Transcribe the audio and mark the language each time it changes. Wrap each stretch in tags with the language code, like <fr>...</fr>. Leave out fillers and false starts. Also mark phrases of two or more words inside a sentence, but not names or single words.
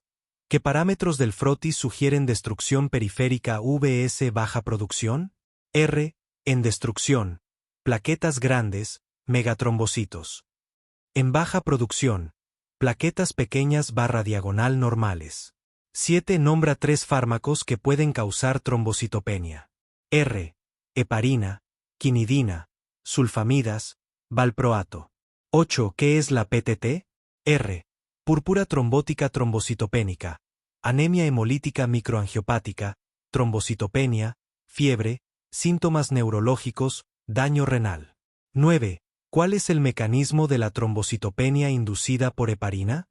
<es>¿Qué parámetros del frotis sugieren destrucción periférica VS baja producción? R. En destrucción. Plaquetas grandes, megatrombocitos. En baja producción. Plaquetas pequeñas /diagonal normales. 7. Nombra tres fármacos que pueden causar trombocitopenia. R. Heparina, quinidina, sulfamidas, valproato. 8. ¿Qué es la PTT? R. Púrpura trombótica trombocitopénica, anemia hemolítica microangiopática, trombocitopenia, fiebre, síntomas neurológicos, daño renal. 9. ¿Cuál es el mecanismo de la trombocitopenia inducida por heparina?</es>